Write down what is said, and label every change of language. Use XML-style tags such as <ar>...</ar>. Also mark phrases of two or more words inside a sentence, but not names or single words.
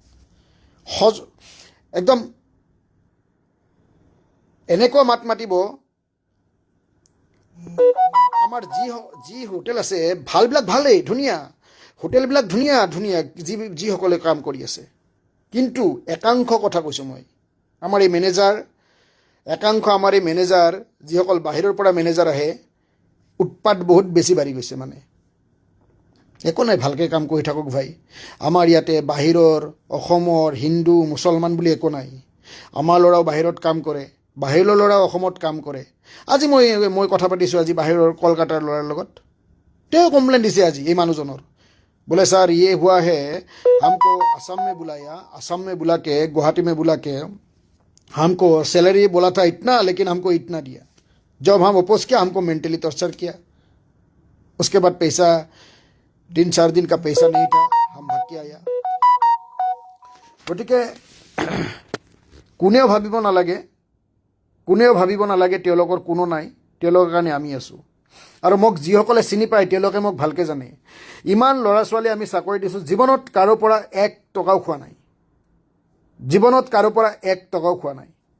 <as>একদম এনেকুৱা মাত মাতিব, আমাৰ যি হোটেল আছে ভালবিলাক ভালেই, ধুনীয়া হোটেলবিলাক, ধুনীয়া যিসকলে কাম কৰি আছে, কিন্তু একাংশ কথা কৈছোঁ মই, আমাৰ এই মেনেজাৰ একাংশ আমাৰ এই মেনেজাৰ যিসকল বাহিৰৰ পৰা মেনেজাৰ আহে উৎপাত বহুত বেছি বাঢ়ি গৈছে মানে একো নাই ভালকৈ কাম কৰি থাকক ভাই আমাৰ ইয়াতে বাহিৰৰ অসমৰ হিন্দু মুছলমান বুলি একো নাই আমাৰ ল'ৰাও বাহিৰত কাম কৰে বাহিৰৰ ল'ৰাও অসমত কাম কৰে আজি মই কথা পাতিছোঁ আজি বাহিৰৰ কলকাতাৰ ল'ৰাৰ লগত তেওঁ কমপ্লেইন দিছে আজি এই মানুহজনৰ</as> <hi>बोले सर ये हुआ है हमको असम में बुलाया असम में बुला के गुवाहाटी में बुला के हमको सैलरी बोला था इतना लेकिन हमको इतना दिया जब हम अपोज किया हमको मेंटली टॉर्चर किया उसके बाद पैसा 3-4 दिन का पैसा नहीं था हम भाग के आया गतिके कोनेও</hi> <as>ভাবিব নালাগে তেওঁলোকৰ কোনো নাই তেওঁলোকৰ কাৰণে আমি আছোঁ আৰু মোক যিসকলে চিনি পায় তেওঁলোকে মোক ভালকৈ জানে ইমান ল'ৰা ছোৱালী আমি চাকৰি দিছোঁ জীৱনত কাৰো পৰা 1 টকাও খোৱা নাই জীৱনত কাৰো পৰা 1 টকাও খোৱা নাই</as>